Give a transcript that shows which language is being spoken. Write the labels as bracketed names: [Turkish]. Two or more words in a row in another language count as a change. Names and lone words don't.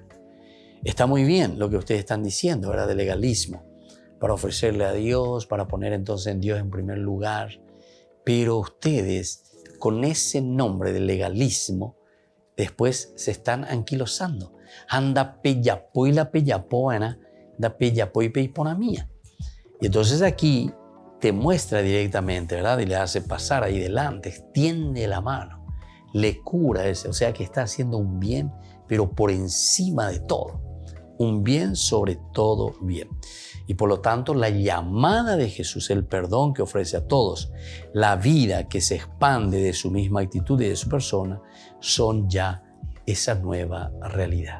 [Spanish] Está muy bien lo que ustedes están diciendo, ¿verdad? De legalismo, para ofrecerle a Dios, para poner entonces en Dios en primer lugar. Pero ustedes, con ese nombre de legalismo, después se están anquilosando. Anda peyapoy la peyapoana, da peyapoy peiponamía. Y entonces aquí te muestra directamente, ¿verdad? Y le hace pasar ahí delante, extiende la mano, le cura ese, o sea que está haciendo un bien, pero por encima de todo. Un bien sobre todo bien. Y por lo tanto, la llamada de Jesús, el perdón que ofrece a todos, la vida que se expande de su misma actitud y de su persona, son ya esa nueva realidad.